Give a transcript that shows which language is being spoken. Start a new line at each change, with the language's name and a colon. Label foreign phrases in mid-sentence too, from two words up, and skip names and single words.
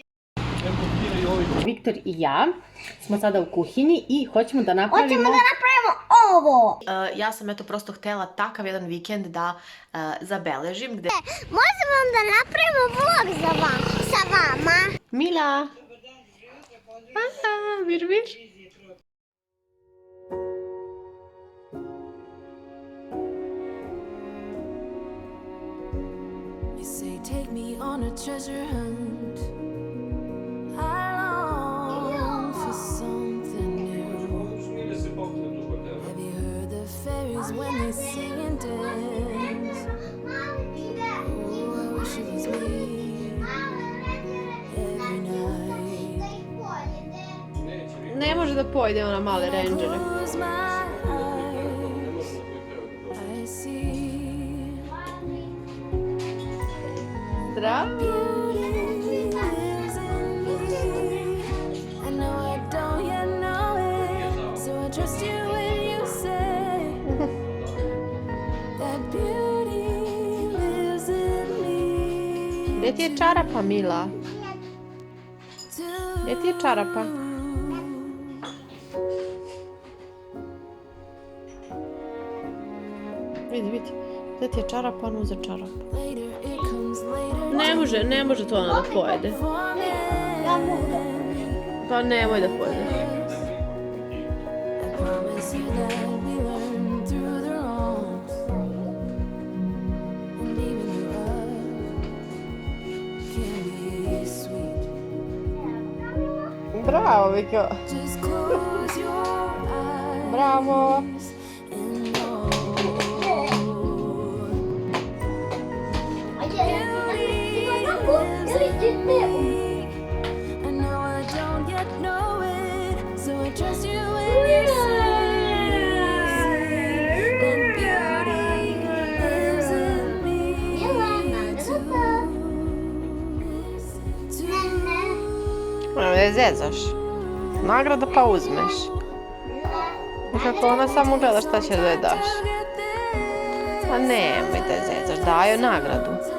Serbian: Viktor i ja smo sada u kuhinji i hoćemo da napravimo ovo. Ja sam eto prosto htela takav jedan vikend da zabeležim gde... Možemo da napravimo vlog sa vama. Mila! Aha, vir.
English: You say take me on a treasure hunt. I long for something new. Have you heard the fairies when they sing and dance? Oh, I wish it was me every night.
Serbian: Ne može da pojede ona male rendžere.
English: Close my eyes, I see
Serbian: Zdravo!
English: beauty lives in me. I know I don't yet know it, so I trust you when you say that beauty lives in me.
Serbian: Gde ti je čarapa, Mila? Gde ti je čarapa? Vidi. Gde ti je čarapa, on uze čarapu.
English: Later it comes later.
Serbian: Ne može to ona da pojede. Ja mogu. Pa nemoj da pojedeš.
English: I promise you that we learn through the wrongs, and even the rough can be sweet.
Serbian: Bravo, Viko.
English: Just close your eyes.
Serbian: Bravo.
English: And know I know I don't yet know it, so I trust you when you say that beauty lives in me
Serbian: Moram da je zezaš. Nagrada pa uzmeš. I kako ona samo gleda šta će da je daš. A nemoj da je zezaš, daj joj nagradu.